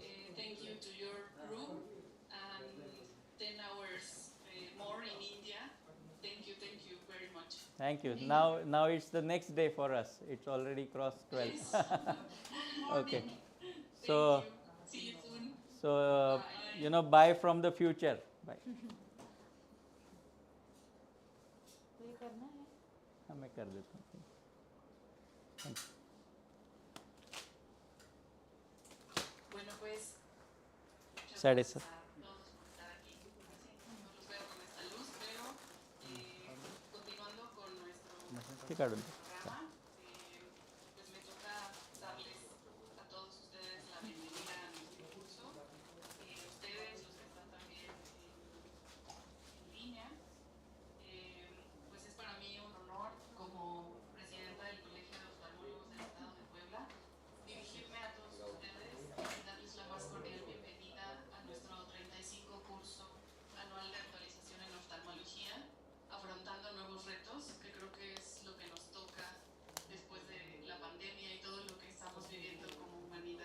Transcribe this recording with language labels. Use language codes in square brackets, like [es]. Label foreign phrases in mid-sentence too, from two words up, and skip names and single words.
[en] Thank you to your crew and 10 hours more in India. Thank you very much. Thank you. Now it's the next day for us. It's already crossed 12. Yes. Good morning. Okay. Thank So, you. See you soon. so Bye. bye from the future. Bye. [hi] तो ये करना है हाँ, मैं कर देता हूँ. [en] Thank you. [es] Bueno, pues. Muchas [en] Side [es] gracias [en] sir. [es] a todos por estar aquí. No los veo con esta luz, pero continuando con nuestro [hi] ठीक है. [es] programa, pues me toca darles a todos ustedes la bienvenida a nuestro curso. Ustedes, los que están también en línea, pues es para mí un honor como presidenta del Colegio de Oftalmólogos del Estado de Puebla dirigirme a todos ustedes y darles la más cordial bienvenida a nuestro 35 curso anual de actualización en oftalmología, afrontando nuevos retos, que creo que es lo que nos toca después de la pandemia y todo lo que estamos viviendo como humanidad.